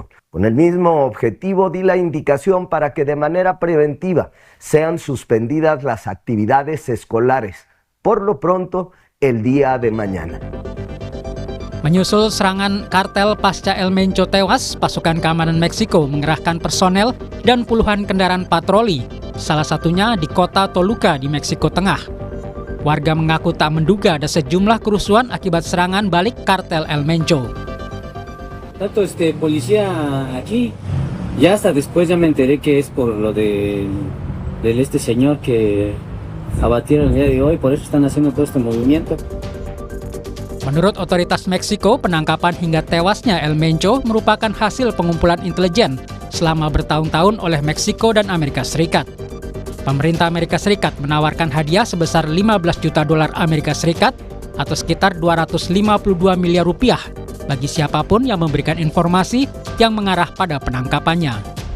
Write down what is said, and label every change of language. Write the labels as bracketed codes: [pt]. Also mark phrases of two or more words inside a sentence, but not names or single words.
[es] Con el mismo objetivo di la indicación para que de manera preventiva sean suspendidas las actividades escolares, por lo pronto el día de mañana. [id] Menyusul serangan kartel pasca El Mencho tewas, pasukan keamanan Meksiko mengerahkan personel dan puluhan kendaraan patroli, salah satunya di kota Toluca di Meksiko Tengah. Warga mengaku tak menduga ada sejumlah kerusuhan akibat serangan balik kartel El Mencho. [es] Tanto policía aquí, ya hasta después ya me enteré que es por lo del señor que abatieron el día de hoy, por eso están haciendo todo este movimiento. [id] Menurut otoritas Meksiko, penangkapan hingga tewasnya El Mencho merupakan hasil pengumpulan intelijen selama bertahun-tahun oleh Meksiko dan Amerika Serikat. Pemerintah Amerika Serikat menawarkan hadiah sebesar 15 juta dolar Amerika Serikat atau sekitar 252 miliar rupiah bagi siapapun yang memberikan informasi yang mengarah pada penangkapannya.